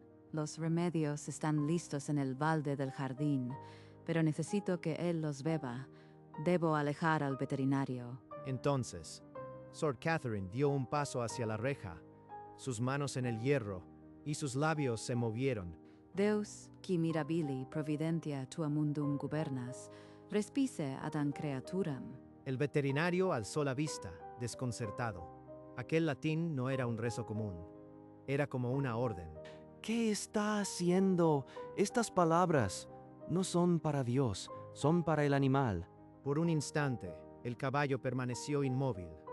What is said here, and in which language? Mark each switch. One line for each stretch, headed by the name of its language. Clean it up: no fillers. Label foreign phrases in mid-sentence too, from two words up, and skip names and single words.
Spanish: Los remedios están listos en el balde del jardín, pero necesito que él los beba. Debo alejar al veterinario. Entonces, Sor Catherine dio un paso hacia la reja, sus manos en el hierro, y sus labios se movieron.
Latin: Deus, qui mirabili providentia tua mundum gubernas, respice adam creaturam.
Spanish: El veterinario alzó la vista, desconcertado. Aquel latín no era un rezo común. Era como una orden. ¿Qué está haciendo? Estas palabras no son para Dios, son para el animal. Por un instante, el caballo permaneció inmóvil.